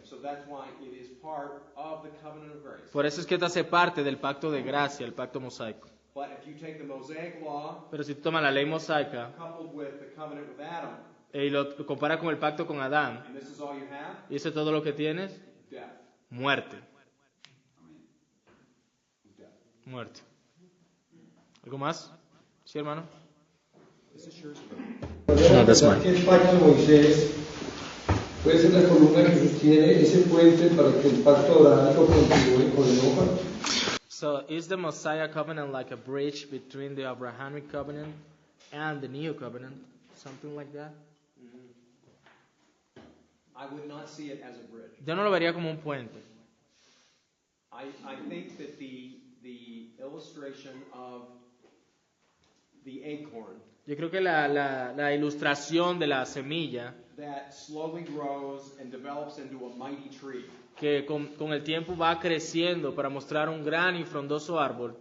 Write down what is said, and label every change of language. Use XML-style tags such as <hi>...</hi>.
<en>So that's why it is part of the covenant of grace.</en> <es>Por eso es que esto hace parte del pacto de gracia, el pacto mosaico.</es> <en>But if you take the Mosaic law</en> <es>Pero si tú tomas la ley mosaica</es> <en>coupled with the covenant with Adam,</en> <es>y lo comparas con el pacto con Adán,</es> <en>and this is all you have,</en> <es>y eso es todo lo que tienes,</es> <en>death.</en> <es>muerte. Muerte. ¿Algo más? ¿Sí, hermano?</es> <en>No, that's mine.</en> <es>Que el pacto de Moisés puede ser la columna que sostiene ese puente para que el pacto abrahámico continúe con enoja.</es> <en>So is the Messiah covenant like a bridge between the Abrahamic covenant and the new covenant? Something like that? I would not see it as a bridge.</en> <es>Yo no lo vería como un puente.</es> <en>I think that the illustration of the acorn</en> <es>Yo creo que la ilustración de la semilla</es> <en>that slowly grows and develops into a mighty tree</en> <es>que con el tiempo va creciendo para mostrar un gran y frondoso árbol</es>